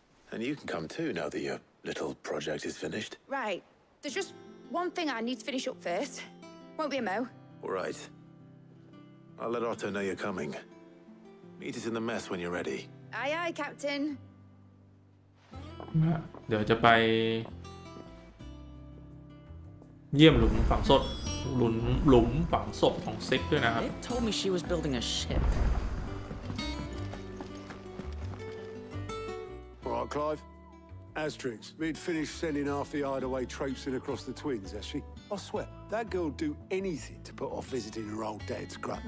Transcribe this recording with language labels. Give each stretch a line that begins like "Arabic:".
English: And you can come too now that your little project is finished. Right. There's just one thing I need to finish up first. Won't be a mo. All right. I'll let Otto know you're coming. Meet us in the mess when you're ready. Aye, aye, Captain.
Thai: เดี๋ยวจะไปเยี่ยมหลุมฝังศพหลุมฝังศพของซิกด้วยนะครับ
English: It told me she was building a ship. All right, Clive. Asterix, we'd finished sending half the hideaway traipsing across the twins, has she? I swear, that girl'd do anything to put off visiting her old dad's grave.